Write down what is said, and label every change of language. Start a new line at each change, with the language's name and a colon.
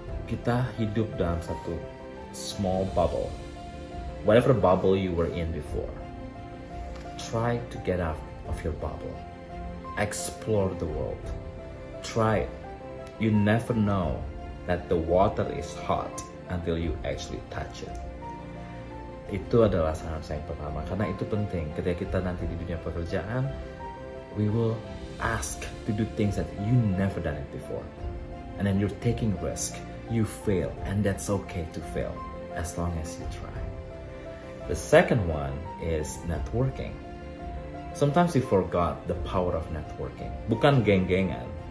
Indonesian: Kita hidup dalam satu
English: small bubble. Whatever bubble you were in before, try to get out of your bubble. Explore the world. Try it. You never know that the water is hot until you actually touch it.
Indonesian: Itu adalah saran saya yang pertama, karena itu penting. Ketika kita nanti di dunia pekerjaan,
English: we will ask to do things that you never done it before, and then you're taking risk. You fail, and that's okay to fail as long as you try. The second one is networking. Sometimes we forgot the power of networking.
Indonesian: Bukan geng-gengan.